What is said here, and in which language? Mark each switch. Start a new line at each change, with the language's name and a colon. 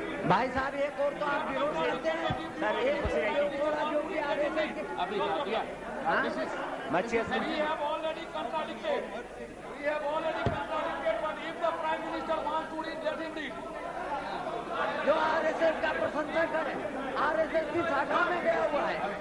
Hindi: भाई साहब एक और तो आप विरोध करते हैं सर, एक थोड़ा जो भी आगे से
English: We have already contradicted. We have already contradicted, but if the Prime Minister wants to read, let him read.
Hindi: जो आरएसएस का प्रशंसा करे, आरएसएस की शाखा में गया हुआ है।